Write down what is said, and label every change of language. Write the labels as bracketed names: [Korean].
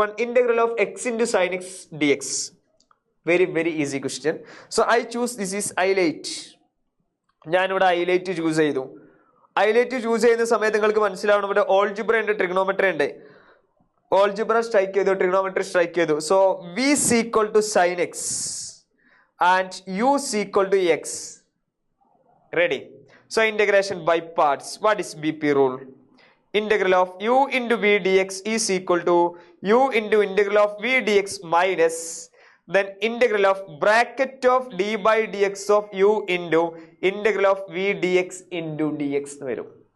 [English] one integral of x into sin x dx. Very easy question. So I choose this is highlight. [Malayalam] ഞാൻ ഇവിടെ highlight choose ചെയ്തു. Highlight choose ചെയ്യുന്ന സമയത്ത് നിങ്ങൾക്ക് മനസ്സിലാവണം ഇവിടെ ഓൾജിബ്ര ഉണ്ട്, ട്രിഗ്നോമെട്രി ഉണ്ട്. ഓൾജിബ്ര സ്ട്രൈക്ക് ചെയ്തു, ട്രിഗ്നോമെട്രി സ്ട്രൈക്ക് ചെയ്തു. [English] So v is equal to sin x and u is equal to x. Ready? So integration by parts. What is BP rule? Integral of u into v dx is equal to u into integral of v dx minus then integral of bracket of d by dx of u into integral of v dx into dx [Malayalam] എന്ന് വരും.